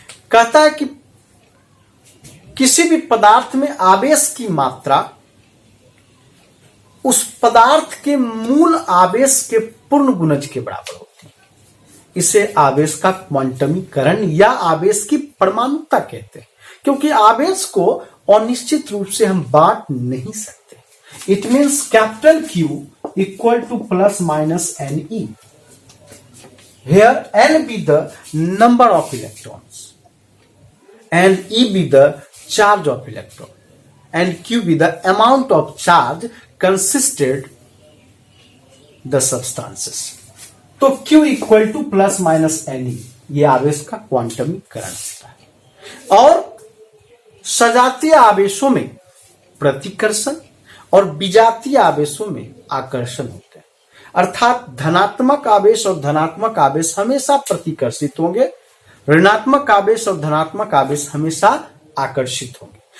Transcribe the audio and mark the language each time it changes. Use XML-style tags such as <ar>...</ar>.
<hi>कहता है कि किसी भी पदार्थ में आवेश की मात्रा उस पदार्थ के मूल आवेश के पूर्ण गुणज के बराबर होती है। इसे आवेश का क्वांटमीकरण या आवेश की परमाणुता कहते हैं, क्योंकि आवेश को अनिश्चित रूप से हम बांट नहीं सकते।</hi> <en>It means Q equal to ±NE. Here N be the number of electrons and E be the charge of electron and Q be the amount of charge consisted the substances.</en> <hi>तो</hi> <en>Q equal to ±NE,</en> <hi>ये आवेश का क्वांटमीकरण होता है। और सजातीय आवेशों में प्रतिकर्षण और विजातीय आवेशों में आकर्षण होते हैं। अर्थात धनात्मक आवेश और धनात्मक आवेश हमेशा प्रतिकर्षित होंगे, ऋणात्मक आवेश और धनात्मक आवेश हमेशा आकर्षित होंगे।</hi>